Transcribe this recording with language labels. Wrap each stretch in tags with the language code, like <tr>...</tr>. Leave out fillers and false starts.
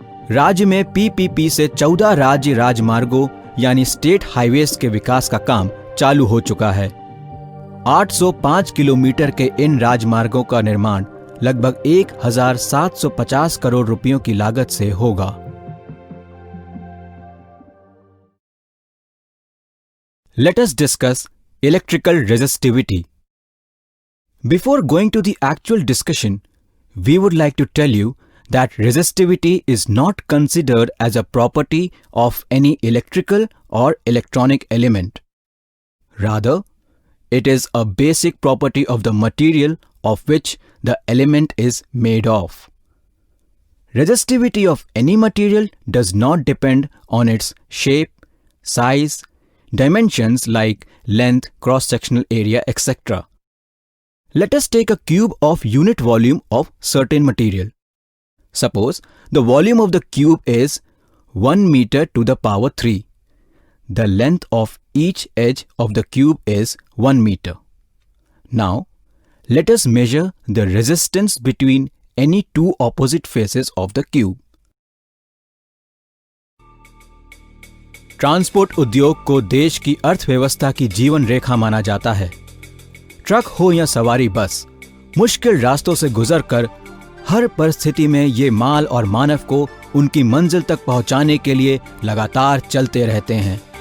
<hi>राज्य में पीपीपी से 14 राज्य राजमार्गों यानी स्टेट हाईवेज के विकास का काम चालू हो चुका है। 805 किलोमीटर के इन राजमार्गों का निर्माण लगभग 1750 करोड़ रुपयों की लागत से होगा।</hi> <en>Let us discuss electrical resistivity. Before going to the actual discussion, we would like to tell you that resistivity is not considered as a property of any electrical or electronic element. Rather, it is a basic property of the material of which the element is made of. Resistivity of any material does not depend on its shape, size, dimensions like length, cross-sectional area, etc. Let us take a cube of unit volume of certain material. Suppose the volume of the cube is 1 meter to the power 3. The length of each edge of the cube is 1 meter. Now, let us measure the resistance between any two opposite faces of the cube.</en> <hi>Transport उद्योग को देश की अर्थव्यवस्था की जीवन रेखा माना जाता है। ट्रक हो या सवारी बस, मुश्किल रास्तों से गुजरकर हर परिस्थिति में ये माल और मानव को उनकी मंजिल तक पहुंचाने के लिए लगातार चलते रहते हैं।</hi>